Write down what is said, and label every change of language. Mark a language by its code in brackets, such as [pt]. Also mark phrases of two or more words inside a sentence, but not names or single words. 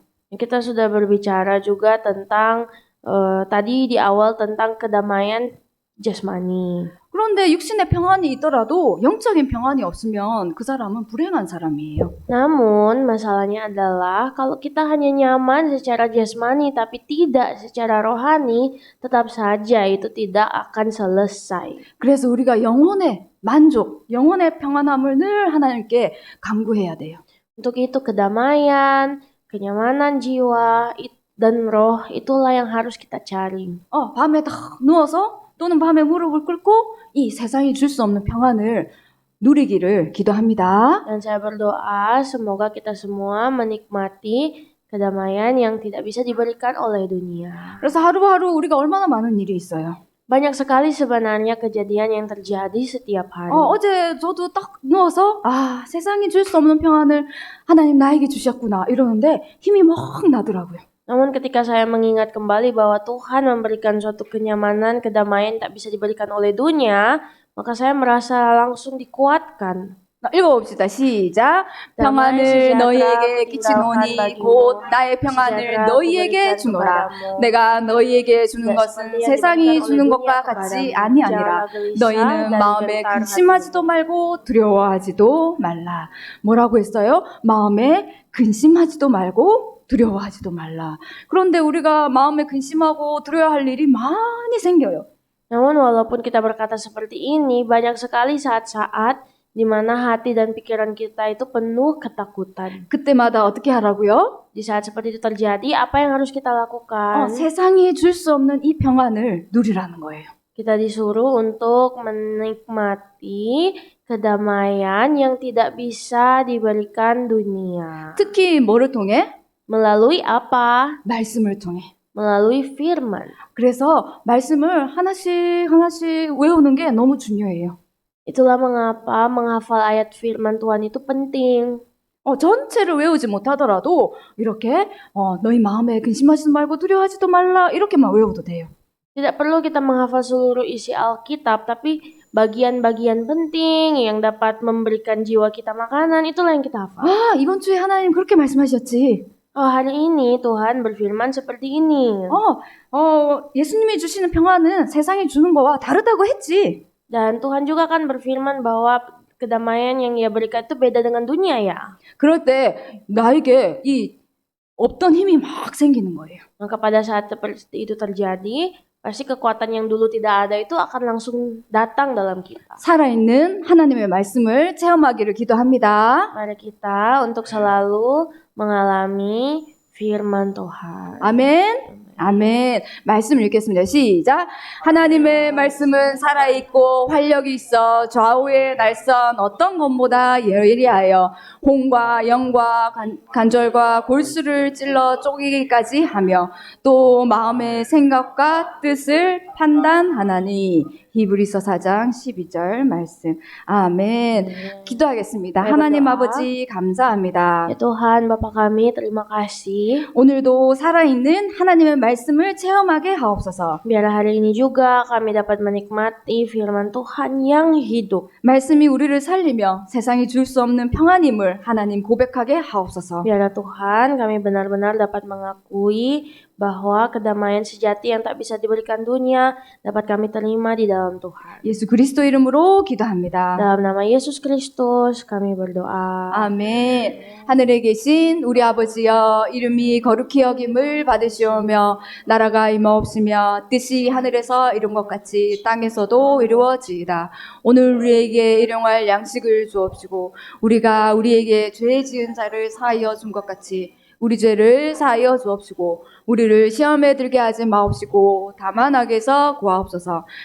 [id] Kita sudah berbicara juga tentang tadi di awal tentang kedamaian jasmani. [ko] 그런데 육신의 평안이 있더라도 영적인 평안이 없으면 그 사람은 불행한 사람이에요. [id] Namun masalahnya adalah kalau kita hanya nyaman secara jasmani tapi tidak secara rohani, tetap saja itu tidak akan selesai. [ko] 그래서 우리가 영혼의 만족, 영혼의 평안함을 늘 하나님께 간구해야 돼요. [id] Untuk itu kedamaian, kenyamanan jiwa dan roh itulah yang harus kita cari. [ko] 밤에 딱 누워서 또는 밤에 무릎을 꿇고 이 세상이 줄 수 없는 평안을 누리기를 기도합니다. [id] Dan saya berdoa semoga kita semua menikmati kedamaian yang tidak bisa diberikan oleh dunia. [ko] 그래서 하루하루 우리가 얼마나 많은 일이 있어요. [id] Banyak sekali sebenarnya kejadian yang terjadi setiap hari. [ko] 어제 저도 딱 누워서 세상이 줄 수 없는 평안을 하나님 나에게 주셨구나 이러는데 힘이 막 나더라고요. [id] Namun ketika saya mengingat kembali bahwa Tuhan memberikan suatu kenyamanan, kedamaian tak bisa diberikan oleh dunia, maka saya merasa langsung dikuatkan. [ko] 읽어봅시다. 시작. 평안을 너희에게 끼치노니 곧 나의 평안을 너희에게 주노라. 내가 너희에게 주는 것은 세상이 주는 것과 같이 아니하니라. 너희는 마음에 근심하지도 말고 두려워하지도 말라. 뭐라고 했어요? 마음에 근심하지도 말고 두려워하지도 말라. 그런데 우리가 마음에 근심하고 두려워할 일이 많이 생겨요. [id] Namun walaupun kita berkata seperti ini, banyak sekali saat-saat di mana hati dan pikiran kita itu penuh ketakutan. [ko] 그때마다 어떻게 하라고요? [id] Di saat seperti itu terjadi, apa yang harus kita lakukan? [ko] 세상이 줄 수 없는 이 평안을 누리라는 거예요. [id] Kita disuruh untuk menikmati kedamaian yang tidak bisa diberikan dunia. [ko] 특히 뭐를 통해? [id] Melalui apa? [ko] 말씀을 통해. [id] Melalui firman. [ko] 그래서 말씀을 하나씩 외우는 게 너무 중요해요. [id] Itulah mengapa menghafal ayat firman Tuhan itu penting. [ko] 전체를 외우지 못하더라도 이렇게 너희 마음에 근심하지도 말고 두려워하지도 말라 이렇게만 외워도 돼요. [id] Tidak perlu kita menghafal seluruh isi Alkitab, tapi bagian-bagian penting yang dapat memberikan jiwa kita makanan itulah yang kita hafal. [ko] 이번 주에 하나님 그렇게 말씀하셨지. [id] Hari ini Tuhan berfirman seperti ini. [ko] 예수님이 주시는 평안은 세상이 주는 거와 다르다고 했지. [id] Dan Tuhan juga kan berfirman bahwa kedamaian yang Ia berikan itu beda dengan dunia ya. [ko] 그럴 때 나에게 이 없던 힘이 막 생기는 거예요. [id] Maka pada saat seperti itu terjadi, pasti kekuatan yang dulu tidak ada itu akan langsung datang dalam kita. [ko] 살아있는 하나님의 말씀을 체험하기를 기도합니다. [id] Mari kita untuk selalu mengalami firman Tuhan. [ko] 아멘. 아멘. 말씀 읽겠습니다. 시작. 하나님의 말씀은 살아있고 활력이 있어 좌우의 날선 어떤 것보다 예리하여 혼과 영과 관절과 골수를 찔러 쪼개기까지 하며 또 마음의 생각과 뜻을 판단하나니. 히브리서 4장 12절 말씀. 아멘. 기도하겠습니다. 네, 하나님 [id] berdoa. [ko] 아버지 감사합니다. [id] Ya Tuhan, Bapa kami, terima kasih. [ko] 오늘도 살아있는 하나님의 말씀을 체험하게 하옵소서. [id] Biarlah hari ini juga kami dapat menikmati firman Tuhan yang hidup. [ko] 말씀이 우리를 살리며 세상이 줄 수 없는 평안임을 하나님 고백하게 하옵소서. [id] Biarlah Tuhan kami benar-benar dapat mengakui bahwa kedamaian sejati yang tak bisa diberikan dunia dapat kami terima di dalam Tuhan. [ko] 예수 그리스도 이름으로 기도합니다. [id] Dalam nama Yesus Kristus kami berdoa. [ko] 아멘. 하늘에 계신 우리 아버지여 이름이 거룩히 여김을 받으시오며 나라가 임하옵시며 뜻이 하늘에서 이룬 것 같이 땅에서도 이루어지이다. 오늘 우리에게 일용할 양식을 주옵시고 우리가 우리에게 죄 지은 자를 사하여 준 것 같이 우리 죄를 사하여 주옵시고 우리를 시험에 들게 하지 마옵시고 다만 악에서 구하옵소서.